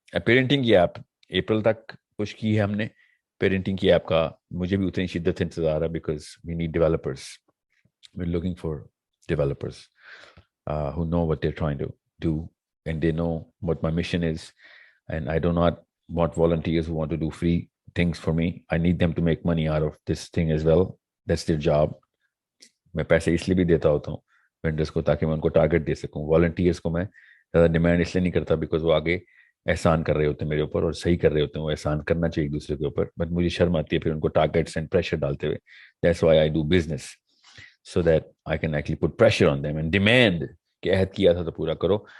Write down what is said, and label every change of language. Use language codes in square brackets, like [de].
[ur] Parenting کی app April تک push کی ہے ہم نے. پیرنٹنگ کی ایپ کا مجھے بھی اتنی شدت سے انتظار ہے [en] because we need developers. We're looking for developers who know what they're trying to do and they know what my mission is, and I do not want volunteers who want to do free things for me. I need them to make money out of this thing as well. That's their job. [ur] میں پیسے اس لیے بھی دیتا ہوتا ہوں vendors کو تاکہ میں ان کو ٹارگیٹ دے سکوں. والنٹیئرس کو میں زیادہ ڈیمانڈ اس لیے نہیں کرتا بیکاز وہ آگے احسان کر رہے ہوتے ہیں میرے اوپر اور صحیح کر رہے ہوتے ہیں. وہ احسان کرنا چاہیے ایک دوسرے کے اوپر, بٹ مجھے شرم آتی ہے پھر ان کو ٹارگیٹس اینڈ پریشر ڈالتے ہوئے. [en] that's why I do business so that I can actually put pressure on them and demand [ur] کہ عہد کیا تھا تو پورا کرو.